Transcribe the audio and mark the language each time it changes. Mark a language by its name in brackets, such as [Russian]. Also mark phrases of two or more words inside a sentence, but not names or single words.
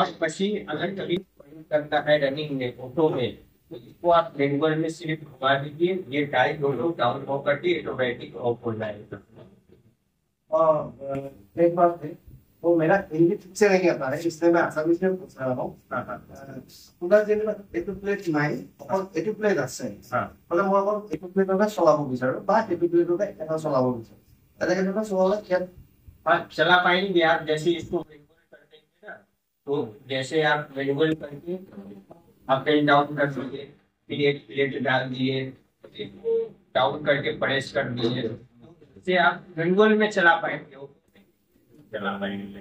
[Hindi] और मशीन अगर कभी बंद करना है रनिंग में, ऑटो में, तो इसको आप मैनुअल में सिर्फ घुमा दीजिए, ये टाइम दोनों डाउन होकर के [English] automatic off [Hindi] हो जाएगा। और एक बात है, वो मेरा हिंदी ठीक से नहीं आता है, इसलिए मैं आसामी से पूछ रहा हूँ। [Assamese] তোমরা যেনিবা এইটো প্লেট নাই, অকল এইটো প্লেট আছে, মানে মই অকল এইটো প্লেটতে চলাব বিচাৰো বা এইটো প্লেটতে এটা চলাব বিচাৰো, তেনেকে ধৰণে চলালে ইয়াত [Hindi] चला पाएंगे आप। जैसे इसको मैनुअल कर देंगे ना, तो जैसे आप मैनुअल करके [English] up and down [Hindi] कर दीजिए, फिर एक प्लेट डाल दिए, डाउन करके प्रेस कर दीजिए, इससे आप मैनुअल में चला पाएंगे, चला पाएंगे।